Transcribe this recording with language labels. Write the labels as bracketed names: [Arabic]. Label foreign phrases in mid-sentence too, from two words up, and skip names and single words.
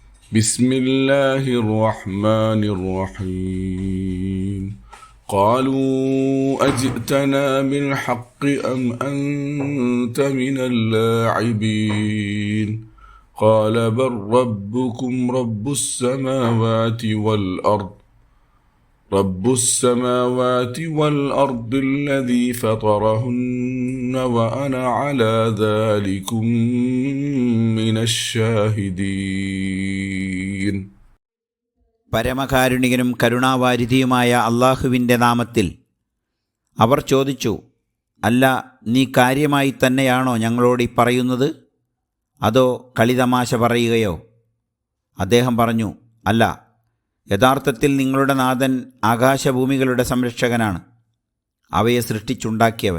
[Arabic] بسم الله الرحمن الرحيم قالوا أجئتنا بالحق أم أنت من اللاعبين قال بل ربكم رب السماوات والأرض الذي فطرهن وأنا على ذلكم من الشاهدين. [Malayalam] പരമകാരുണികനും കരുണാവാരിധിയുമായ അള്ളാഹുവിൻ്റെ നാമത്തിൽ അവർ ചോദിച്ചു, അല്ല, നീ കാര്യമായി തന്നെയാണോ ഞങ്ങളോട് പറയുന്നത്, അതോ കളിതമാശ പറയുകയോ? അദ്ദേഹം പറഞ്ഞു, അല്ല, യഥാർത്ഥത്തിൽ നിങ്ങളുടെ നാഥൻ ആകാശഭൂമികളുടെ സംരക്ഷകനാണ്, അവയെ സൃഷ്ടിച്ചുണ്ടാക്കിയവൻ.